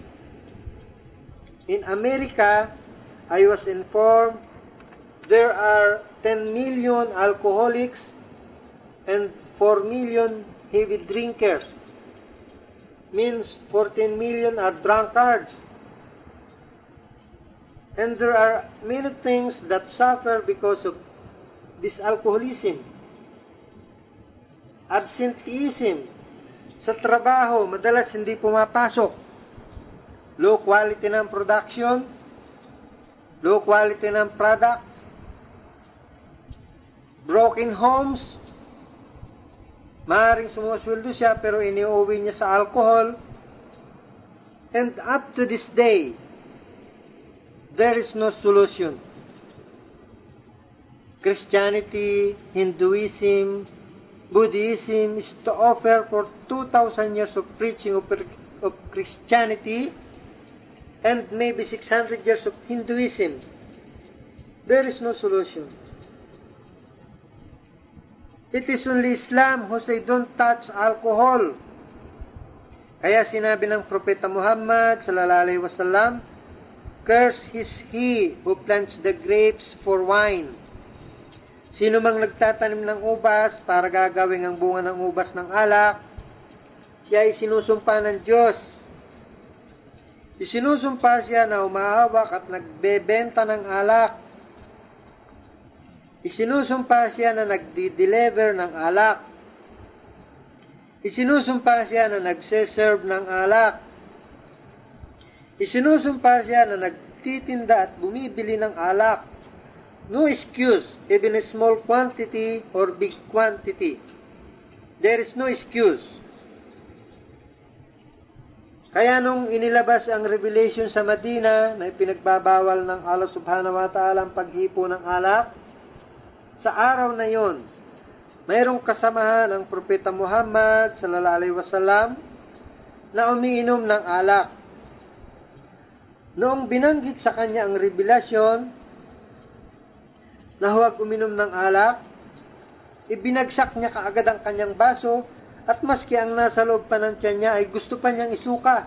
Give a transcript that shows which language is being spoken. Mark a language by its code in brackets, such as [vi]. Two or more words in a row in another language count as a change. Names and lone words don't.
[en] In America, I was informed there are 10 million alcoholics and 4 million heavy drinkers. Means 14 million are drunkards. And there are many things that suffer because of this alcoholism. Absenteeism. [tl] Sa trabaho, madalas hindi pumapasok. [en] Low quality ng production, low quality ng products, broken homes, [tl] maaaring sumusweldo siya pero iniuwi niya sa alcohol, [en] and up to this day, there is no solution. Christianity, Hinduism, Buddhism is to offer for 2,000 years of preaching of Christianity and maybe 600 years of Hinduism. There is no solution. It is only Islam who say don't touch alcohol. [tl] Kaya sinabi ng Propeta Muhammad [ar] صلى الله عليه وسلم, [en] cursed is he who plants the grapes for wine. [tl] Sino mang nagtatanim ng ubas para gagawin ang bunga ng ubas ng alak, siya ay sinusumpa ng Diyos. Isinusumpa siya na umahawak at nagbebenta ng alak. Isinusumpa siya na nagdi-deliver ng alak. Isinusumpa siya na nagse-serve ng alak. Isinusumpa siya na nagtitinda at bumibili ng alak. [en] No excuse, even a small quantity or big quantity. There is no excuse. [tl] Kaya nung inilabas ang revelation sa Madina na ipinagbabawal ng Allah [ar] سبحانه وتعالى [tl] ang paghipo ng alak, sa araw na yon, mayroong kasamahan ang Propeta Muhammad [ar] صلى الله عليه وسلم [tl] na umiinom ng alak. Noong binanggit sa kanya ang revelasyon na huwag uminom ng alak, ibinagsak niya kaagad ang kanyang baso at maski ang nasa loob pa ng tiyan niya ay gusto pa niyang isuka.